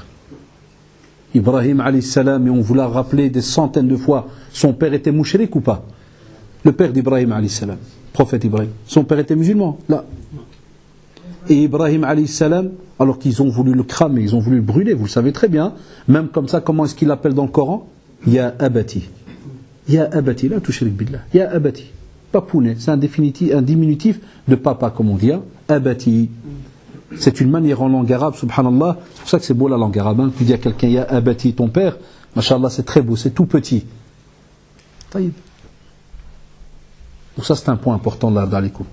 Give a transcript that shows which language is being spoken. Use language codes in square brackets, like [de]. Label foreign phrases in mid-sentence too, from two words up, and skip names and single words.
[fr] Ibrahim [ar] alayhi salam, [fr] et on vous l'a rappelé des centaines de fois, son père était mouchrik ou pas? Le père d'Ibrahim [ar] alayhi salam, [fr] prophète Ibrahim. Son père était musulman? Là. Et Ibrahim [ar] alayhi salam, [fr] alors qu'ils ont voulu le cramer, ils ont voulu le brûler, vous le savez très bien, même comme ça, comment est-ce qu'il l'appelle dans le Coran? [ar] Ya abati. Ya abati, la tushrik billah. Ya abati. [fr] Papounet, c'est un diminutif de papa, comme on dit. [ar] Abati. [fr] C'est une manière en langue arabe, [ar] subhanallah. [fr] C'est pour ça que c'est beau la langue arabe. Hein. Tu dis à quelqu'un, [ar] ya abati, [fr] ton père, mashallah, c'est très beau, c'est tout petit. [ar] Taïb. [fr] Donc ça, c'est un point important là, dans les coups.